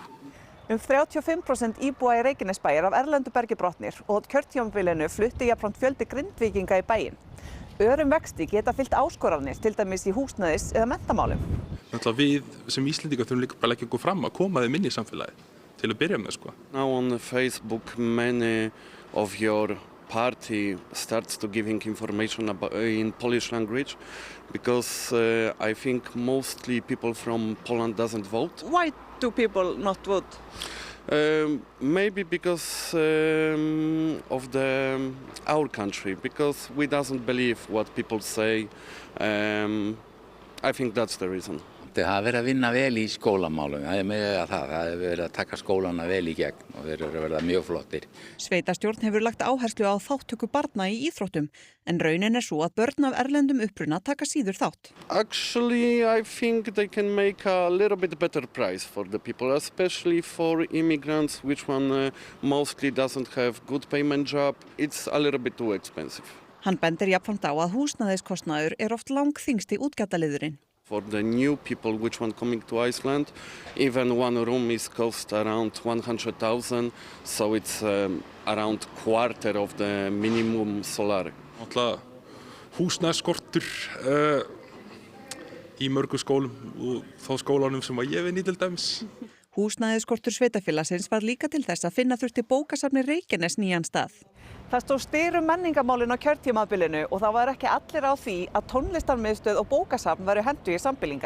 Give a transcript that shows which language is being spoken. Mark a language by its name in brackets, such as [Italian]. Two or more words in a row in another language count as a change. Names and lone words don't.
[Icelandic] 35% íbúa í Reykjanesbæ er af erlendu bergi brotnir og kjörtímabilinu flutti jafnframt fjöldi Grindvíkinga í bæinn. Örum vexti geta fylgt áskoranir, til dæmis í húsnæðis- eða menntamálum. Við sem Íslendingar þurfum líka bara að leggja okkur fram að koma þeim inn í samfélagið til að byrja með sko. [English] Now on Facebook many of your party starts to giving information about, in Polish language because I think mostly people from Poland doesn't vote. Why do people not vote? Maybe because of our country, because we doesn't believe what people say. I think that's the reason. [Icelandic] Það hafa verið að vinna vel í skólamálum, það er með það hefur verið að taka skólana vel í gegn og þeir eru að verða mjög flottir. Sveitarstjórn hefur lagt áherslu á þátttöku barna í íþróttum, en raunin er svo að börn af erlendum uppruna taka síður þátt. [English] Actually, I think they can make a little bit better price for the people, especially for immigrants, which one mostly doesn't have good payment job. It's a little bit too expensive. [Icelandic] Hann bendir jafnframt á að húsnæðiskostnaður er oft langþyngsti útgjaldaliðurinn. [English] For the new people which want coming to Iceland, even one room is cost around 100,000, so it's around quarter of the minimum salary. [Icelandic] Húsnæðisskortur í mörgum skólum og þá skólanum sem ég vinn í til dæmis. Húsnæðisskortur sveitarfélagsins var líka til þess að finna þurfti bókasafni Reykjanes nýjan stað. Það stóð styr menningarmálin á kjörtímabilinu og það var ekki allir á því að tónlistarmiðstöð og bókasafn væru hentu í sambýlingar.